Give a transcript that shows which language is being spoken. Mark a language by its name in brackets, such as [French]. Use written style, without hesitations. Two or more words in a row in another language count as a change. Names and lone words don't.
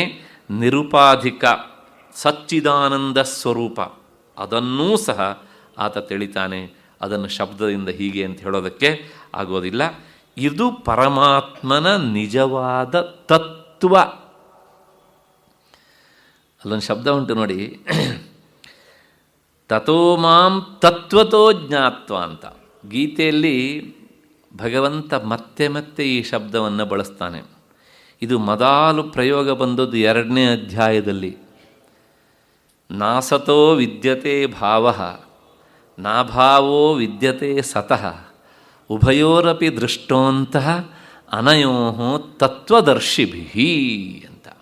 [Kannada] ನಿರುಪಾಧಿಕ ಸಚ್ಚಿದಾನಂದ ಸ್ವರೂಪ ಅದನ್ನೂ ಸಹ ಆತ ತಿಳಿತಾನೆ. ಅದನ್ನು ಶಬ್ದದಿಂದ ಹೀಗೆ ಅಂತ ಹೇಳೋದಕ್ಕೆ ಆಗೋದಿಲ್ಲ. ಇದು ಪರಮಾತ್ಮನ ನಿಜವಾದ ತತ್ವ. ಅಲ್ಲೊಂದು ಶಬ್ದ ಉಂಟು ನೋಡಿ, [Sanskrit] ತಥೋ ಮಾಂ ತತ್ವತೋ ಜ್ಞಾತ್ವ ಅಂತ. [Kannada] ಗೀತೆಯಲ್ಲಿ ಭಗವಂತ ಮತ್ತೆ ಮತ್ತೆ ಈ ಶಬ್ದವನ್ನು ಬಳಸ್ತಾನೆ. ಇದು ಮೊದಲು ಪ್ರಯೋಗ ಬಂದದ್ದು 2ನೇ ಅಧ್ಯಾಯದಲ್ಲಿ. [Sanskrit] ನಾಸತೋ ವಿದ್ಯತೆ ಭಾವಃ ನಾಭಾವೋ ವಿದ್ಯತೆ ಸತಃ ಉಭಯೋರಪಿ ದೃಷ್ಟೋಂತಹ ಅನಯೋ ತತ್ವದರ್ಶಿಭಿಃ ಅಂತ.